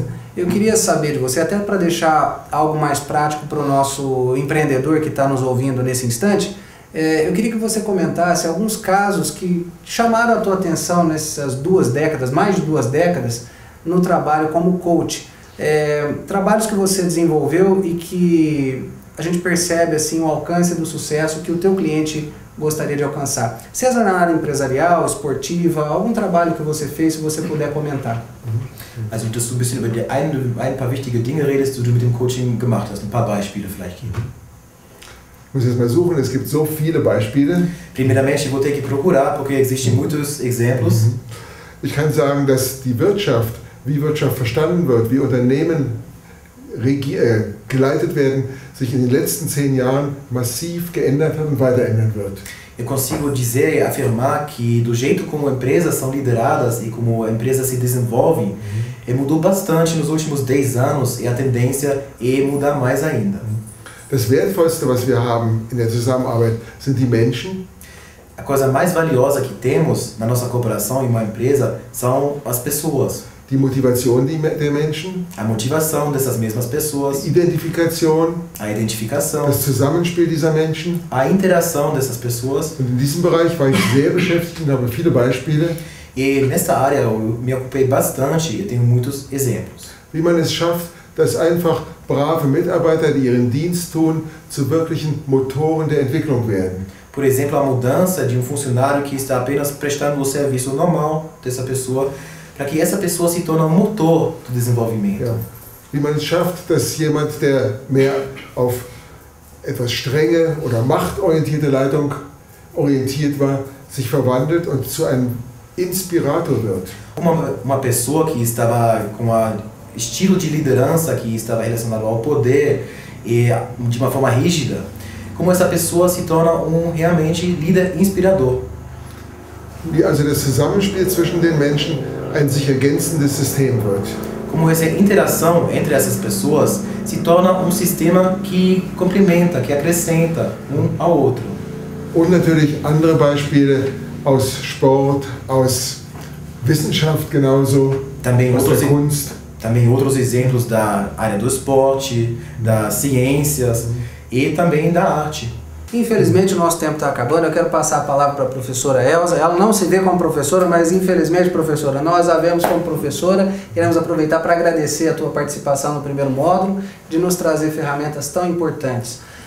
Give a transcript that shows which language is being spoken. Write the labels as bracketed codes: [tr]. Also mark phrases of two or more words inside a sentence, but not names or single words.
[pt] Eu queria saber de você, até para deixar algo mais prático para o nosso empreendedor que está nos ouvindo nesse instante, eu queria que você comentasse alguns casos que chamaram a tua atenção nessas 2 décadas, mais de 2 décadas, no trabalho como coach. Trabalhos que você desenvolveu e que a gente percebe assim, o alcance do sucesso que o teu cliente gostaria de alcançar. Seja na área empresarial, esportiva, algum trabalho que você fez, se você puder comentar. [de] Also, dass du ein bisschen über ein paar wichtige Dinge redest, die du mit dem Coaching gemacht hast. Ein paar Beispiele vielleicht geben. Ich muss jetzt mal suchen, es gibt so viele Beispiele. [pt] Primeiramente, eu vou ter que procurar, porque existem muitos exemplos. [de] Ich kann sagen, dass die Wirtschaft, wie Wirtschaft verstanden wird, wie Unternehmen geleitet werden, sich in den letzten 10 Jahren massiv geändert hat und weiter ändern wird. [pt] Eu consigo dizer e afirmar que do jeito como empresas são lideradas e como empresas se desenvolvem, mudou bastante nos últimos 10 anos e a tendência é mudar mais ainda. [de] Das Wertvollste, was wir haben in der Zusammenarbeit, sind die Menschen. [pt] A coisa mais valiosa que temos na nossa cooperação em uma empresa são as pessoas. [de] Die Motivation der Menschen, [pt] A motivação dessas mesmas pessoas, [de] die Identifikation, [pt] a identificação, [de] das Zusammenspiel dieser Menschen. [pt] a interação dessas pessoas. [de] Und in diesem Bereich war ich sehr beschäftigt und habe viele Beispiele, [pt] E nessa área eu me ocupei bastante e tenho muitos exemplos. [de] wie man es schafft, dass einfach brave Mitarbeiter, die ihren Dienst tun, zu wirklichen Motoren der Entwicklung werden. [pt] Por exemplo, a mudança de funcionário que está apenas prestando o serviço normal dessa pessoa, para que essa pessoa se torne um motor do desenvolvimento. [de] Ja. Wie man es schafft, dass jemand, der mehr auf etwas strenge oder machtorientierte Leitung orientiert war, sich verwandelt und zu einem Inspirator wird. [pt] Uma pessoa que estava com um estilo de liderança que estava relacionado ao poder e de uma forma rígida, como essa pessoa se torna realmente líder inspirador. [de] Wie also das Zusammenspiel zwischen den Menschen ein sich ergänzendes System wird. [pt] Como essa interação entre essas pessoas se torna sistema que complementa, que acrescenta ao outro. [de] Und natürlich andere Beispiele aus Sport, aus Wissenschaft genauso, [pt] Também [de] aus der Kunst. [pt] Também outros exemplos da área do esporte, das ciências e também da arte. Infelizmente o nosso tempo está acabando, eu quero passar a palavra para a professora Elza. Ela não se vê como professora, mas infelizmente, professora, nós a vemos como professora. Queremos aproveitar para agradecer a tua participação no primeiro módulo, de nos trazer ferramentas tão importantes.